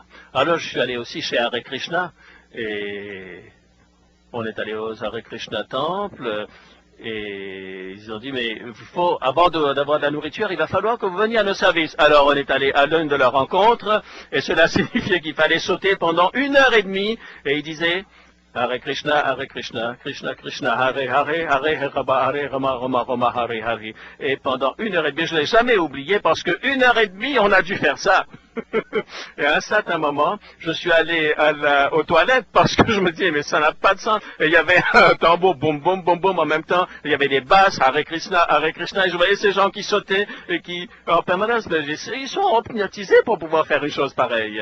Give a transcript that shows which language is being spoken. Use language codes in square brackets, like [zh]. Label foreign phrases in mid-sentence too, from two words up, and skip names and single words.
[fr] Alors je suis allé aussi chez Hare Krishna, et on est allé aux Hare Krishna Temple. Et ils ont dit, mais il faut, avant d'avoir de la nourriture, il va falloir que vous veniez à nos services. Alors on est allé à l'une de leurs rencontres, et cela signifiait qu'il fallait sauter pendant 1h30, et ils disaient, [sa] Hare Krishna, Krishna Krishna, Hare Hare, Hare Hare, Rama Rama Rama, Hare Hare. [fr] Et pendant 1h30, je ne l'ai jamais oublié, parce que 1h30, on a dû faire ça. Et à un certain moment, je suis allé aux toilettes parce que je me disais, mais ça n'a pas de sens. Et il y avait un tambour, boum, boum, boum, boum, en même temps. Il y avait des basses, [sa] Hare Krishna, [fr] et je voyais ces gens qui sautaient et qui, en permanence, ils sont hypnotisés pour pouvoir faire une chose pareille.